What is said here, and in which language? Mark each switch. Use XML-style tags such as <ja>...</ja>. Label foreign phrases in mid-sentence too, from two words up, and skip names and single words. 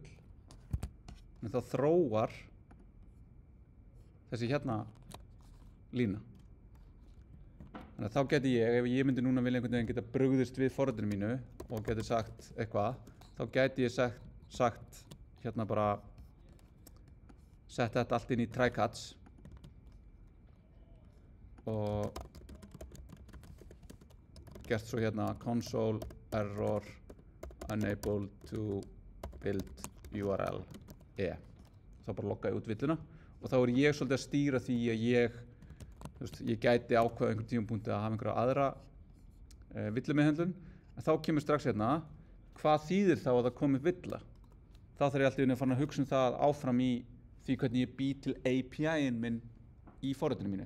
<is>En þá þróar þessi hérna lína. Þannig að þá geti ef ég myndi núna vilja einhvern veginn geta brugðist við forritinu mínu og geti sagt eitthvað, þá geti ég sagt hérna bara setta þetta allt inn í try-catch og gert svo hérna</is> <en>console error unable to build URL</en> <is>þá bara logga ég út villuna og þá ég svolítið að stýra því að ég gæti ákveða einhvern tímapunkti að hafa einhverja aðra villumeðhöndlun, en þá kemur strax hérna hvað þýðir þá að það komi upp villa. Þá þarf ég alltaf að fara að hugsa það áfram í því hvernig ég bý til API-in minn í forritinu mínu.</is>